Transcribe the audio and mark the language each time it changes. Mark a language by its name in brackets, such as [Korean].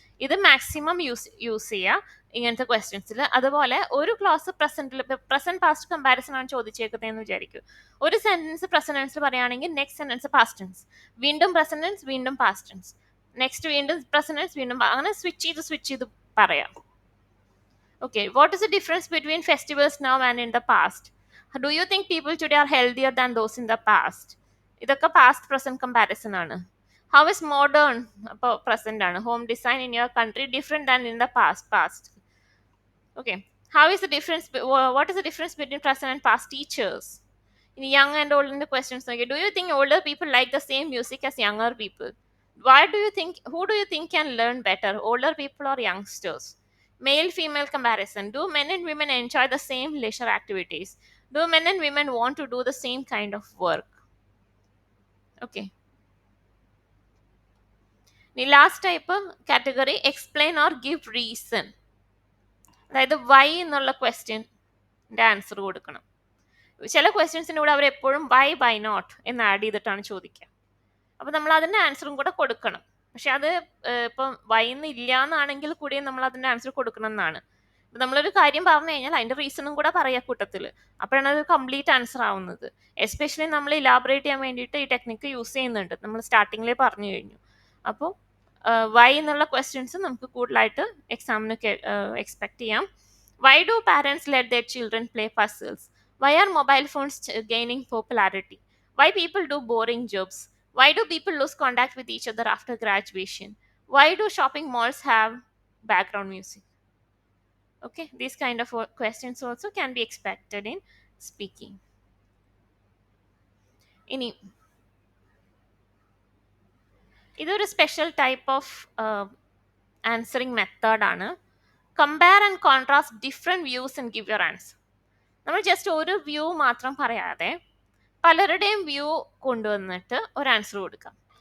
[Malayalam] ഇത് maximum use ചെയ്യുക ഇങ്ങനത്തെ ക്വസ്റ്റ്യൻസിൽ. അതുപോലെ ഒരു ക്ലോസ് പ്രസന്റ് പാസ്റ്റ് കമ്പാരിസൺ ആണ് ചോദിച്ചേക്കുന്നതെന്ന് വിചാരിക്കും. ഒരു സെന്റൻസ് പ്രസന്റ് ടെൻസിൽ പറയുകയാണെങ്കിൽ നെക്സ്റ്റ് സെന്റൻസ് പാസ്റ്റ് ടെൻസ്, വീണ്ടും പ്രസന്റ് ടെൻസ്, വീണ്ടും പാസ്റ്റ് ടെൻസ്, നെക്സ്റ്റ് വീണ്ടും പ്രസന്റ് ടെൻസ്, വീണ്ടും, അങ്ങനെ സ്വിച്ച് ചെയ്ത് പറയാം. [English] Okay, what is the difference between festivals now and in the past? Do you think people today are healthier than those in the past? [Malayalam] ഇതൊക്കെ past present comparison ആണ്. [English] how is modern, [Malayalam] അപ്പോൾ present ആണ്. [English] Home design in your country different than in the past. Okay, how is the difference, what is the difference between present and past teachers? [Malayalam] ഇനി young and ഓൾഡിന്റെ questions നോക്കി. [English] Do you think older people like the same music as younger people? Who do you think can learn better, older people or youngsters? Male female comparison. Do men and women enjoy the same leisure activities? Do men and women want to do the same kind of work? Okay. The last type of category, explain or give reason. [Malayalam] അതായത് Y എന്നുള്ള ക്വസ്റ്റ്യൻ്റെ answer കൊടുക്കണം. ചില ക്വസ്റ്റ്യൻസിൻ്റെ കൂടെ അവർ എപ്പോഴും why not എന്ന് add ചെയ്തിട്ടാണ് ചോദിക്കുക. അപ്പോൾ നമ്മൾ അതിൻ്റെ ആൻസറും കൂടെ കൊടുക്കണം. പക്ഷെ അത് ഇപ്പം വൈന്ന് ഇല്ല എന്നാണെങ്കിൽ കൂടിയും നമ്മൾ അതിൻ്റെ ആൻസർ കൊടുക്കണം എന്നാണ്. ഇപ്പം നമ്മളൊരു കാര്യം പറഞ്ഞു കഴിഞ്ഞാൽ അതിൻ്റെ റീസണും കൂടെ പറയാം കൂട്ടത്തിൽ, അപ്പോഴാണ് അത് കംപ്ലീറ്റ് ആൻസർ ആവുന്നത്. എസ്പെഷ്യലി നമ്മൾ ഇലാബറേറ്റ് ചെയ്യാൻ വേണ്ടിയിട്ട് ഈ ടെക്നിക്ക് യൂസ് ചെയ്യുന്നുണ്ട്, നമ്മൾ സ്റ്റാർട്ടിങ്ങിലേ പറഞ്ഞു കഴിഞ്ഞു. അപ്പോൾ വൈ എന്നുള്ള ക്വസ്റ്റ്യൻസ് നമുക്ക് കൂടുതലായിട്ട് എക്സാമിന് എക്സ്പെക്ട് ചെയ്യാം. [English] Why do parents let their children play puzzles? Why are mobile phones gaining popularity? Why people do boring jobs? Why do people lose contact with each other after graduation? Why do shopping malls have background music? Okay, these kind of questions also can be expected in speaking. [Malayalam] ഇനി ഇതൊരു special type of answering മെത്തേഡാണ്. [English] Compare and contrast different views and give your answer. [Malayalam] നമ്മൾ just ഒരു view മാത്രം പറയാതെ പലരുടെയും view കൊണ്ടുവന്നിട്ട് ഒരു ആൻസർ കൊടുക്കാം.